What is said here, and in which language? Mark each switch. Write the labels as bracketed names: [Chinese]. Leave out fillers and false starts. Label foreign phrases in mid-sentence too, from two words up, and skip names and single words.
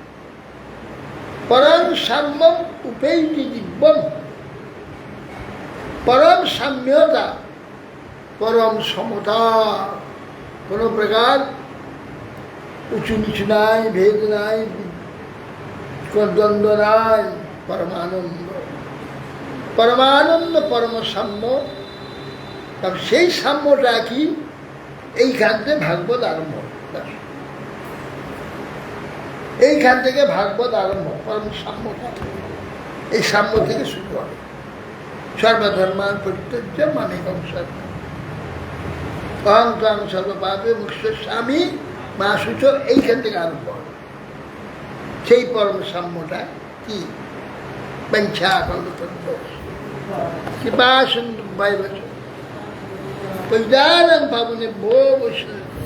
[Sanskrit] পরম সাম্যম উপেয়িতি দিব্যম, [Bangla] পরম সাম্যতা, পরম সমতা, কোনো প্রকার উঁচু নিচু নাই, ভেদ নাই, কোনো দ্বন্দ্ব নাই, পরমানন্দ, পরমানন্দ, পরম সাম্য। সেই সাম্যটা কি? এইখান থেকে ভাগবত আরম্ভ, এইখান থেকে ভাগবত আরম্ভ। পরম সাম্যটা, এই সাম্য থেকে শুরু হবে। [Sanskrit] সর্বধর্মান পরিত্যজ্য মামেকং শরণম অহং ত্বং সর্বপাপে মোক্ষয়িষ্যামি মা শুচ, [Bangla] এইখান থেকে আরম্ভ হবে। সেই পরম সাম্যটা কি? [Sanskrit] পঞ্চা কল্পতরুঃ কৃপা সিন্ধু ভৈরবশ্চ পতিতানাং পাবনেভ্যো বৈষ্ণবেভ্যো।